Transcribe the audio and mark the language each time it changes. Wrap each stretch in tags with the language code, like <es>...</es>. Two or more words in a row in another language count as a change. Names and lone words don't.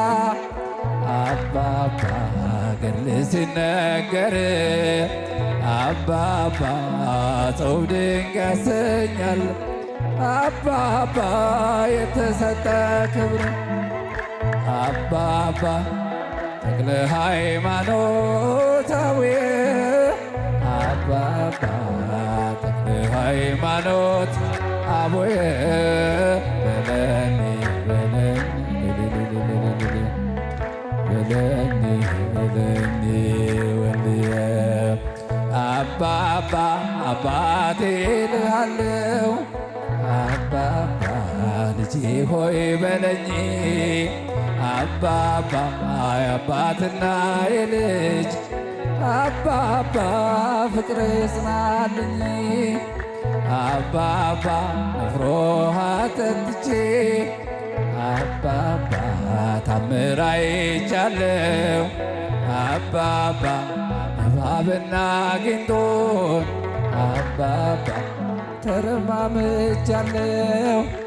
<am>አባባ ገድል ሲነገር አባባ ጾም ድንቅ ያሰኛል አባባ የተሰጠ ክብር አባባ ተክለ ሃይማኖታዊ አባባ ተክለ ሃይማኖት</am> <gez>አቡየ በለኒ በለኒ በለኒ በለኒ ወልየ</gez> <am>አባባ አባቴ ልሃለው አባባ ልጄ ሆይ በለኝ አባባ የአባትና የልጅ አባባ ፍቅር ይጽናልኝ አባባ ነፍሮ አጠጥቼ አባባ ታምር አይቻለው አባባ እባብና ጊንጦን አባባ ተረማምጃለው</am>